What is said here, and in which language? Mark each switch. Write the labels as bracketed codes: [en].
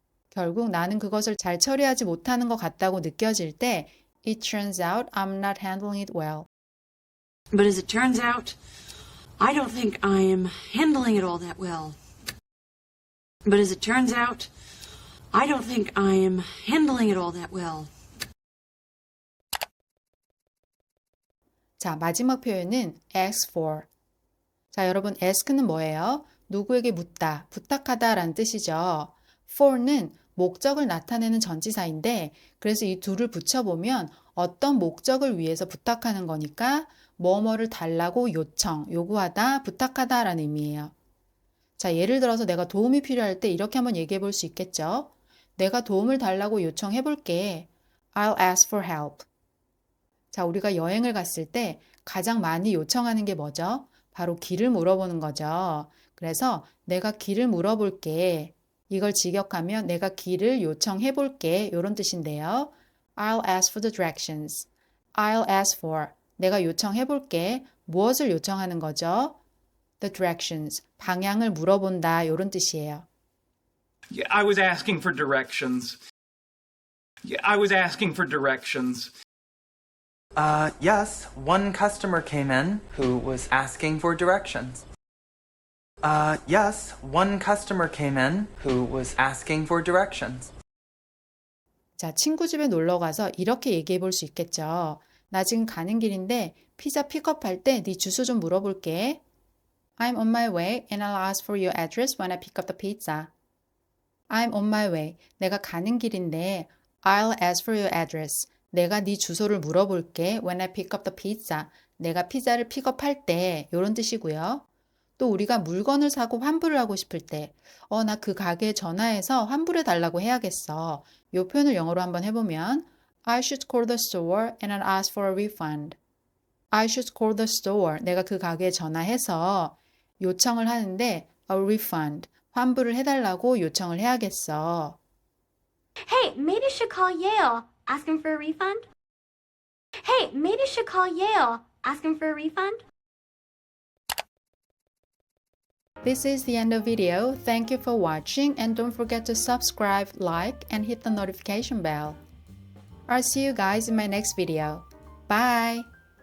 [ko] 결국 나는 그것을 잘 처리하지 못하는 것 같다고 느껴질 때 [en] It turns out I'm not handling it well. But as it turns out, I don't think I am handling it all that well. But as it turns out, I don't think I am handling it all that well. [ko] 자, 마지막 표현은 ask for. 자, 여러분 ask는 뭐예요? 누구에게 묻다, 부탁하다 라는 뜻이죠. for는 목적을 나타내는 전치사인데 그래서 이 둘을 붙여보면 어떤 목적을 위해서 부탁하는 거니까 뭐뭐를 달라고 요청, 요구하다, 부탁하다 라는 의미예요. 자, 예를 들어서 내가 도움이 필요할 때 이렇게 한번 얘기해 볼 수 있겠죠. 내가 도움을 달라고 요청해 볼게. [en] I'll ask for help. [ko] 자, 우리가 여행을 갔을 때 가장 많이 요청하는 게 뭐죠? 바로 길을 물어보는 거죠. 그래서 내가 길을 물어볼게. 이걸 직역하면 내가 길을 요청해 볼게. 이런 뜻인데요. [en] I'll ask for the directions. I'll ask for. [ko] 내가 요청해 볼게. 무엇을 요청하는 거죠? [en] The directions. [ko] 방향을 물어본다. 이런 뜻이에요. [en] Yeah, I was asking for directions. Yeah, I was asking for directions. Yes, one customer came in who was asking for directions. Yes, one customer came in who was asking for directions. [ko] 자, 친구 집에 놀러 가서 이렇게 얘기해 볼 수 있겠죠. 나 지금 가는 길인데 피자 픽업할 때 네 주소 좀 물어볼게. [en] I'm on my way and I'll ask for your address when I pick up the pizza. I'm on my way. [ko] 내가 가는 길인데 [en] I'll ask for your address. [ko] 내가 네 주소를 물어볼게. [en] When I pick up the pizza. [ko] 내가 피자를 픽업할 때 이런 뜻이고요. 또 우리가 물건을 사고 환불을 하고 싶을 때 나 그 가게에 전화해서 환불해 달라고 해야겠어. 이 표현을 영어로 한번 해보면 [en] I should call the store and I'll ask for a refund. I should call the store. [ko] 내가 그 가게에 전화해서 요청을 하는데 a refund. 환불을 해달라고 요청을 해야겠어. [en] Hey, maybe you should call Yale. Ask him for a refund? Hey, maybe you should call Yale. Ask him for a refund? This is the end of video. Thank you for watching and don't forget to subscribe, like, and hit the notification bell. I'll see you guys in my next video. Bye!